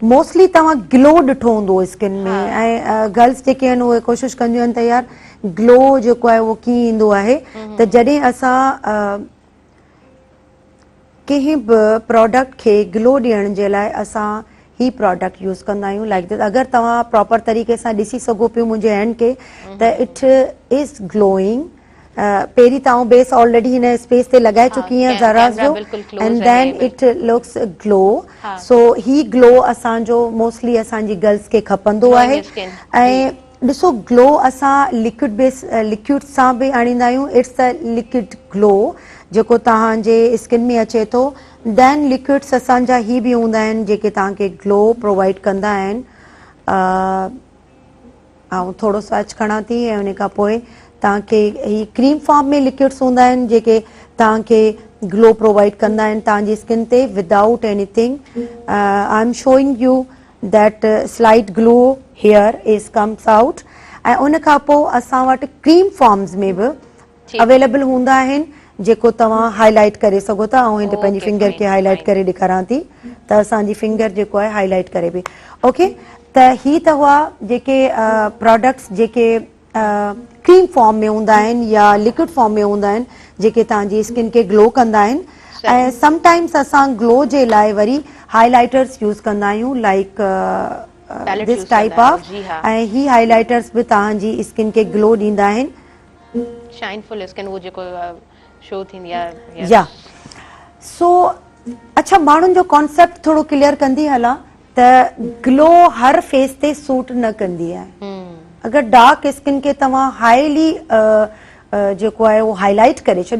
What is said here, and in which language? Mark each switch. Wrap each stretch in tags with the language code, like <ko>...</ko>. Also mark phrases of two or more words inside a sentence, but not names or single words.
<sd>मोस्टली तव्हां ग्लो ॾिठो हूंदो स्किन में ऐं गर्ल्स जेके आहिनि उहे कोशिशि कंदियूं आहिनि त यार ग्लो जेको आहे उहो कीअं ईंदो आहे त जॾहिं असां कंहिं बि प्रोडक्ट खे ग्लो ॾियण जे लाइ असां ही</sd> <en>product use</en> <sd>कंदा आहियूं</sd> <en>like this</en> <sd>अगरि तव्हां प्रॉपर तरीक़े सां ॾिसी सघो पियो मुंहिंजे हैंड खे त</sd> <en>it is glowing</en> <sd>पहिरीं त आउं</sd> <en>base already</en> <sd>हिन स्पेस ते लॻाए चुकी आहियां ज़रास जो</sd> <en>and then it looks glow so</en> <sd>ही ग्लो असांजो मोस्टली असांजी गर्ल्स खे खपंदो आहे ऐं ॾिसो ग्लो असां</sd> <en>liquid base liquid</en> <sd>सां बि आणींदा आहियूं</sd> <en>it's the liquid glow</en> <sd>जेको तव्हांजे स्किन में अचे थो</sd> <en>then liquids</en> <sd>असांजा ही बि हूंदा आहिनि जेके तव्हांखे</sd> <en>glow provide</en> <sd>कंदा आहिनि ऐं थोरो सो अच खणा थी ऐं उन खां पोइ तव्हांखे ही</sd> <en>cream form</en> <sd>में लिक्विड्स हूंदा आहिनि जेके तव्हांखे ग्लो प्रोवाइड कंदा आहिनि तव्हांजी स्किन ते</sd> <en>without anything I am showing you that slight glow here is comes out</en> <sd>ऐं उन खां पोइ असां वटि</sd> <en>cream forms</en> <sd>में बि अवेलेबल हूंदा आहिनि जेको तव्हां हाईलाइट करे सघो था ऐं हिते पंहिंजी फिंगर खे हाईलाइट करे ॾेखारां थी त असांजी फिंगर जेको आहे हाईलाइट करे बि ओके त ही त हुआ जेके प्रोडक्ट्स जेके</sd> <en>cream form</en> <sd>में हूंदा आहिनि या</sd> <en>liquid form</en> <sd>में हूंदा आहिनि जेके तव्हांजी स्किन खे ग्लो कंदा आहिनि ऐं समटाइम्स असां ग्लो जे लाइ वरी</sd> <en>highlighters use</en> <sd>कंदा आहियूं</sd> <en>like this type of</en> <sd>ऐं ही हाईलाइटर्स बि तव्हांजी स्किन खे ग्लो ॾींदा आहिनि</sd> <en>shineful skin</en> <sd>वो जेको शो थींदी आहे या सो अच्छा माण्हुनि जो कॉन्सेप्ट थोरो क्लियर कंदी हलां त ग्लो हर फेस ते सूट न कंदी आहे अगरि</sd> <en>dark skin</en> <sd>खे तव्हां हाईली जेको आहे उहो हाईलाइट करे छॾो</sd>